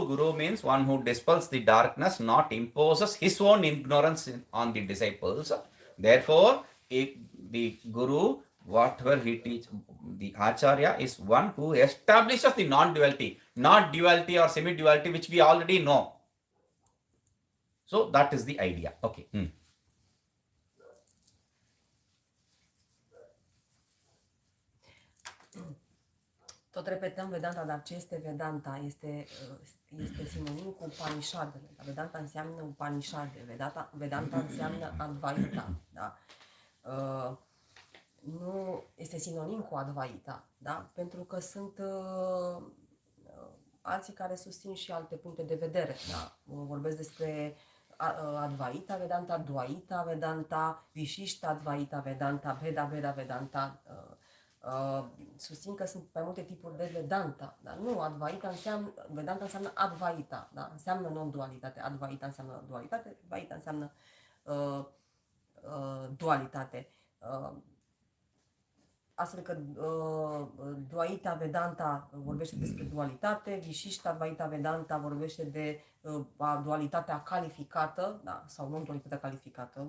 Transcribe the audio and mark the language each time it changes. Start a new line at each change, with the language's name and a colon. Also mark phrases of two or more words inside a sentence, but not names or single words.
English: Guru means one who dispels the darkness, not imposes his own ignorance on the disciples. Therefore, the Guru, whatever he teaches, the Acharya is one who establishes the non-duality, not duality or semi-duality, which we already know. So, that is the idea. Okay.
Romanian: Tot repetăm Vedanta, dar ce este Vedanta? Este sinonim cu Upanishadele. Vedanta înseamnă Upanishade. Vedanta înseamnă Advaita. Da? Nu este sinonim cu Advaita, da? Pentru că sunt alții care susțin și alte puncte de vedere. Da? Vorbesc despre Advaita Vedanta, Dvaita Vedanta, Vishishta Advaita Vedanta, Bheda Vedanta. Susțin că sunt mai multe tipuri de Vedanta, dar nu, Advaita înseamnă, Vedanta înseamnă Advaita, da? Înseamnă non-dualitate, Advaita înseamnă dualitate, Advaita înseamnă dualitate. Astfel că Dvaita Vedanta vorbește despre dualitate, Vishishta Advaita Vedanta vorbește de dualitatea calificată, da, sau non-dualitatea calificată.